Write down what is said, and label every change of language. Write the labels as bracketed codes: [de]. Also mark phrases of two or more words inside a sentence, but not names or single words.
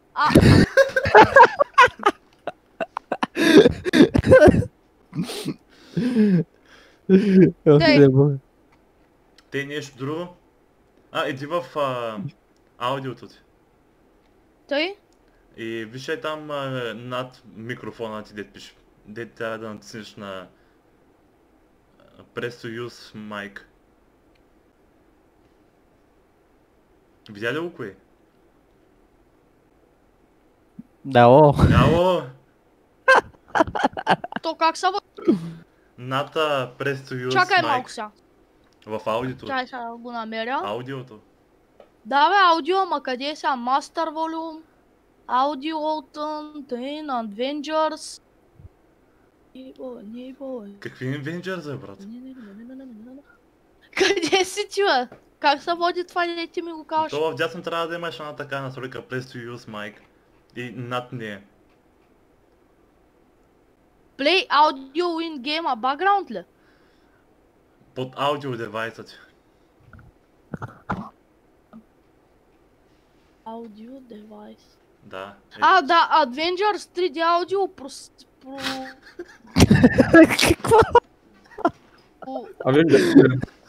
[bg] Те нещо друго? Иди в аудиото ти. Тъй? И виж там над микрофона ти, дет пише. Дет трябва да натиснеш на [en] Press to use mic. [bg] Видя ли го кое? Ало. Ало! То как са Над [en] Press to use [bg] Чакай [en] mic. [bg] малко сега. В аудиото. Чай сега го намеря. Аудиото. Да бе, аудио, ама къде е сега? [en] Master Volume, Audio Alton, Train, Avengers. [bg] Какви Avengers, брат? Къде си ти, бе? Как се води това, не ти ми го кажеш? То в дясно трябва да имаш една така настройка [en] Press to use mic. [bg] И над нея. [en] Play Audio in Game, а background ли? [bg] Под [en] audio device [bg] ти. [en] Audio device. [bg] Да. Да, [en] Avengers 3D Audio [bg] Какво? [en] Avengers.